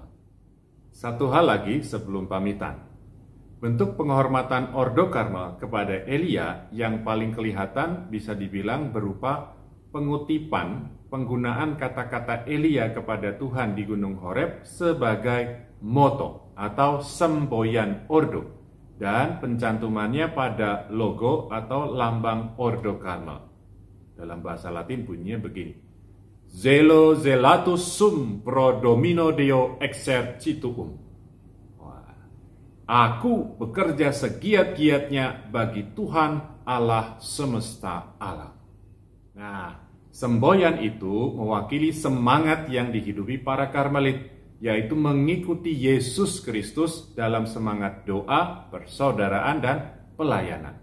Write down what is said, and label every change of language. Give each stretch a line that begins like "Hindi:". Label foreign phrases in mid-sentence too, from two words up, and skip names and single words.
Indonesian: Satu hal lagi sebelum pamitan. Bentuk penghormatan Ordo Karmel kepada Elia yang paling kelihatan bisa dibilang berupa pengutipan penggunaan kata-kata Elia kepada Tuhan di Gunung Horeb sebagai moto atau semboyan Ordo dan pencantumannya pada logo atau lambang Ordo Karmel. Dalam bahasa Latin bunyinya begini:
Latin: Zelo zelatus sum pro domino Deo exercituum.
Indonesian: Aku bekerja segiat-giatnya bagi Tuhan Allah semesta alam. Nah, semboyan itu mewakili semangat yang dihidupi para Karmelit, yaitu mengikuti Yesus Kristus dalam semangat doa, persaudaraan, dan pelayanan.